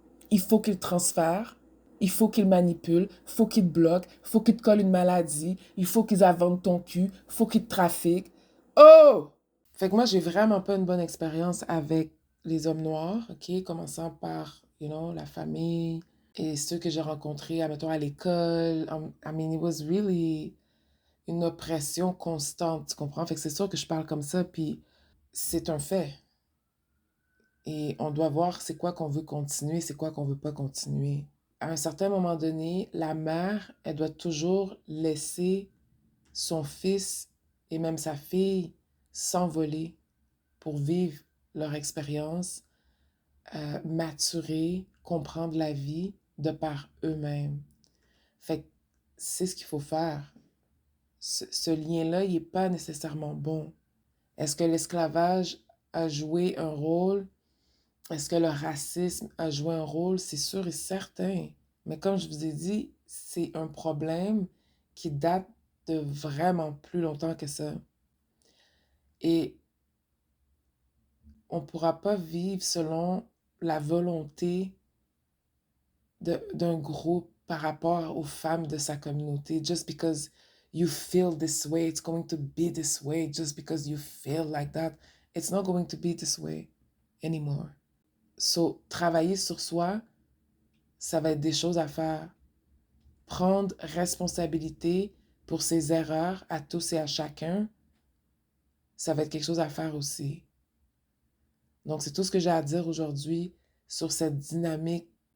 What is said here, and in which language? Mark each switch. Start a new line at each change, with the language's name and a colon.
French: Il faut qu'ils transfèrent. Il faut qu'ils manipulent. Il faut qu'ils te bloquent. Il faut qu'ils te collent une maladie. Il faut qu'ils inventent ton cul. Il faut qu'ils te trafiquent. Oh! Fait que moi, j'ai vraiment pas une bonne expérience avec les hommes noirs, OK? Commençant par, la famille et ceux que j'ai rencontrés, admettons, à l'école.
English: I mean, it was really
French: une oppression constante, tu comprends? Fait que c'est sûr que je parle comme ça, puis c'est un fait. Et on doit voir c'est quoi qu'on veut continuer, c'est quoi qu'on veut pas continuer. À un certain moment donné, la mère, elle doit toujours laisser son fils et même sa fille s'envoler pour vivre leur expérience, maturer, comprendre la vie de par eux-mêmes. Fait que c'est ce qu'il faut faire. Ce lien-là, il n'est pas nécessairement bon. Est-ce que l'esclavage a joué un rôle? Est-ce que le racisme a joué un rôle? C'est sûr et certain. Mais comme je vous ai dit, c'est un problème qui date de vraiment plus longtemps que ça. Et on ne pourra pas vivre selon la volonté d'un groupe par rapport aux femmes de sa communauté.
English: Just because you feel this way, it's going to be this way. Just because you feel like that, it's not going to be this way anymore.
French: So, travailler sur soi, ça va être des choses à faire. Prendre responsabilité pour ses erreurs à tous et à chacun, ça va être quelque chose à faire aussi. Donc, c'est tout ce que j'ai à dire aujourd'hui sur cette dynamique.